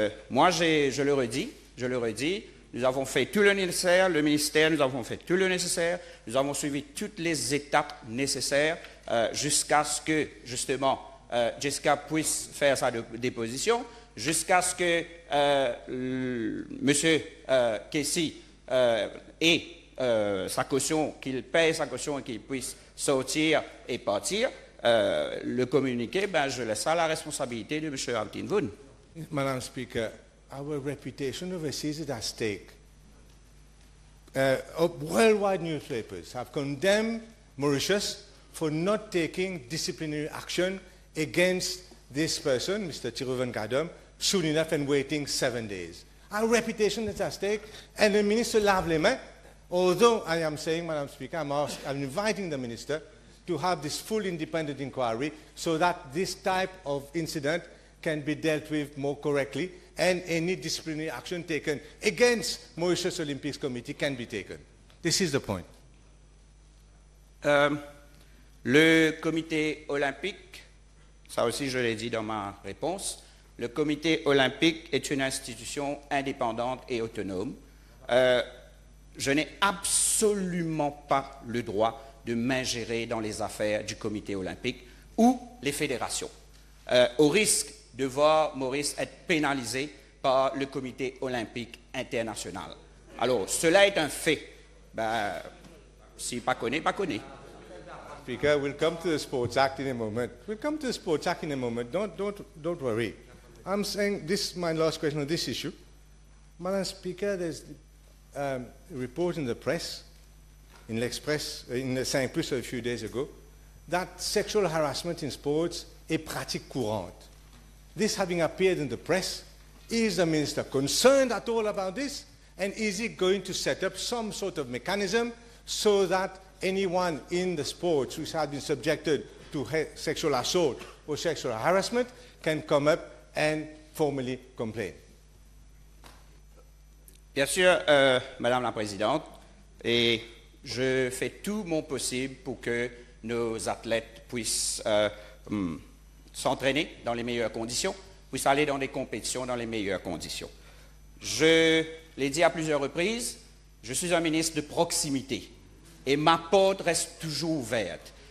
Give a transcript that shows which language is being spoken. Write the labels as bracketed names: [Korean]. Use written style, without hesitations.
[French] Moi, je le redis, nous avons fait tout le nécessaire, le ministère, nous avons fait tout le nécessaire, nous avons suivi toutes les étapes nécessaires jusqu'à ce que, justement, Jessica puisse faire sa déposition, jusqu'à ce que M. Casey ait sa caution, qu'il paye sa caution et qu'il puisse sortir et partir. Le communiqué, je laisse ça à la responsabilité de M. Houtine-Voon. [English] Madam Speaker, our reputation overseas is at stake. Worldwide newspapers have condemned Mauritius for not taking disciplinary action against this person, Mr. Tiruvan Gadam, soon enough and waiting 7 days. Our reputation is at stake, and the Minister [French] lave les mains, [English] although I am saying, Madam Speaker, I'm inviting the Minister to have this full independent inquiry so that this type of incident can be dealt with more correctly and any disciplinary action taken against Mauritius Olympics Committee can be taken. This is the point. [French] Le comité olympique, ça aussi je l'ai dit dans ma réponse, le comité olympique est une institution indépendante et autonome. Je n'ai absolument pas le droit de m'ingérer dans les affaires du comité olympique ou les fédérations, au risque de voir Maurice être pénalisé par le comité olympique international. Alors, cela est un fait. Si pas connaît, pas connaît. [English] Speaker, we'll come to the Sports Act in a moment. We'll come to the Sports Act in a moment. Don't worry. I'm saying this is my last question on this issue. Madam Speaker, there's a report in the press in l'Express, in the 5 Plus a few days ago, that sexual harassment in sports [French] est pratique courante. [English] This having appeared in the press, is the minister concerned at all about this? And is he going to set up some sort of mechanism so that anyone in the sports who has been subjected to sexual assault or sexual harassment can come up and formally complain? [French] Bien sûr, Madame la Présidente, et je fais tout mon possible pour que nos athlètes puissent s'entraîner dans les meilleures conditions, puissent aller dans des compétitions dans les meilleures conditions. Je l'ai dit à plusieurs reprises, je suis un ministre de proximité et ma porte reste toujours ouverte.